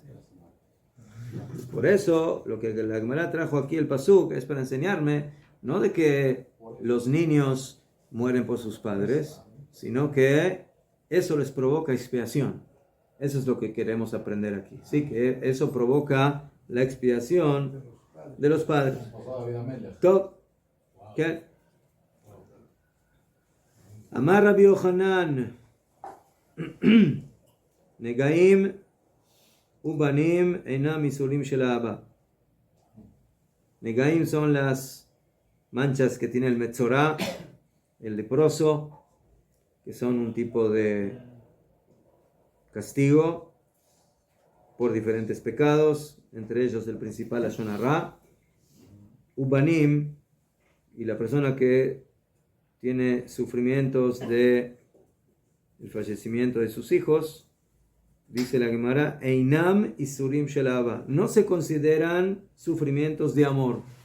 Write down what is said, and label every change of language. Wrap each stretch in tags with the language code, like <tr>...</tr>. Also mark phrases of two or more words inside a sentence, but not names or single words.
<es>Por eso, lo que la Gemara trajo aquí el pasuk es para enseñarme, no de que los niños mueren por sus padres, sino que eso les provoca expiación. Eso es lo que queremos aprender aquí. Sí, que eso provoca la expiación de los padres. Top. ¿Qué?</es> <he>אמר רבי יוחנן נגעים ובנים אינם יסורים של אהבה.</he> <es>Negaim son las manchas que tiene el Metzorá, el leproso, que son un tipo de castigo por diferentes pecados, entre ellos el principal</es> <he>לשון הרע.</he> <es>Ubanim, y la persona que tiene sufrimientos de el fallecimiento de sus hijos, dice la Gemara,</es> <he>אינם יסורים של אהבה,</he> <es>no se consideran sufrimientos de amor.</es>